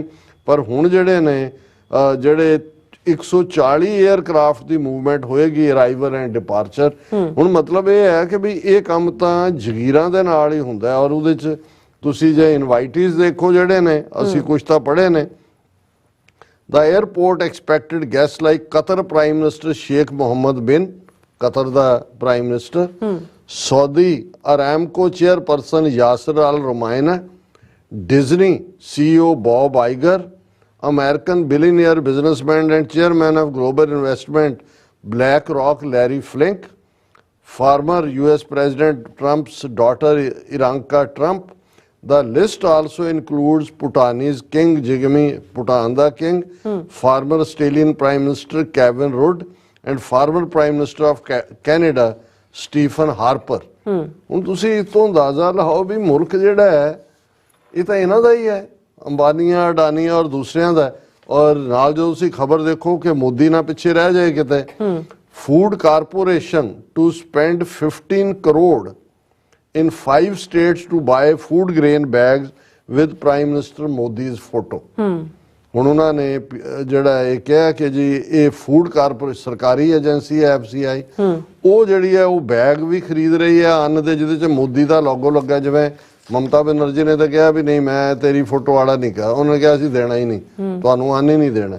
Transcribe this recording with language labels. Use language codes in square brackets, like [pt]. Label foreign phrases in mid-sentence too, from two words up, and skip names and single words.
[pa] ਪਰ ਹੁਣ ਜਿਹੜੇ ਨੇ ਜਿਹੜੇ 140 에ਅਰਕ੍ਰਾਫਟ ਦੀ ਮੂਵਮੈਂਟ ਹੋਏਗੀ [en] arrival and departure. [pa] ਹੁਣ ਮਤਲਬ ਇਹ ਹੈ ਕਿ ਵੀ ਇਹ ਕੰਮ ਤਾਂ ਜਗੀਰਾਂ ਦੇ ਨਾਲ ਹੀ ਹੁੰਦਾ ਔਰ ਉਹਦੇ 'ਚ ਤੁਸੀਂ ਜੇ ਇਨਵਾਈਟੀਜ਼ ਦੇਖੋ ਜਿਹੜੇ ਨੇ, ਅਸੀਂ ਕੁਛ ਤਾਂ ਪੜ੍ਹੇ ਨੇ। [en] The airport expected guests like Qatar Prime Minister Sheikh Mohammed bin, Qatar the Prime Minister, Saudi Aramco Chairperson Yasser Al Rumayna, Disney CEO Bob Iger, American billionaire businessman and chairman of global investment BlackRock Larry Flink, former US President Trump's daughter Ivanka Trump. The list also includes Bhutanese King Jigme, Bhutan the King, former Australian Prime Minister Kevin Rudd, and former Prime Minister of Canada Stephen Harper. [pa] ਹੁਣ ਤੁਸੀਂ ਇਸ ਤੋਂ ਅੰਦਾਜ਼ਾ ਲਾਓ ਵੀ ਮੁਲਕ ਜਿਹੜਾ ਹੈ ਇਹ ਤਾਂ ਇਹਨਾਂ ਦਾ ਹੀ ਹੈ, ਅੰਬਾਨੀਆਂ, ਅਡਾਨੀਆਂ ਔਰ ਦੂਸਰਿਆਂ ਦਾ। ਔਰ ਨਾਲ ਜੋ ਤੁਸੀਂ ਖਬਰ ਦੇਖੋ ਕਿ ਮੋਦੀ ਨਾ ਪਿੱਛੇ ਰਹਿ ਜਾਏ ਕਿਤੇ, [en] food corporation to spend 15 ਕਰੋੜ in 5 states to buy food grain bags with Prime Minister Modi's photo. [pa] ਹੁਣ ਉਹਨਾਂ ਨੇ ਜਿਹੜਾ ਇਹ ਕਿਹਾ ਕਿ ਜੀ ਇਹ [en] food corporation [pa] ਸਰਕਾਰੀ ਏਜੰਸੀ ਹੈ FCI, ਉਹ ਜਿਹੜੀ ਹੈ ਉਹ ਬੈਗ ਵੀ ਖਰੀਦ ਰਹੀ ਹੈ ਅੰਨ ਦੇ ਜਿਹਦੇ 'ਚ ਮੋਦੀ ਦਾ ਲੋਗੋ ਲੱਗਾ। ਜਿਵੇਂ ਮਮਤਾ ਬੈਨਰਜੀ ਨੇ ਤਾਂ ਕਿਹਾ ਵੀ ਨਹੀਂ ਮੈਂ ਤੇਰੀ ਫੋਟੋ ਵਾਲਾ ਨਹੀਂ ਕਿਹਾ, ਉਹਨਾਂ ਨੇ ਕਿਹਾ ਅਸੀਂ ਦੇਣਾ ਹੀ ਨਹੀਂ, ਤੁਹਾਨੂੰ ਅੰਨ ਹੀ ਨਹੀਂ ਦੇਣਾ।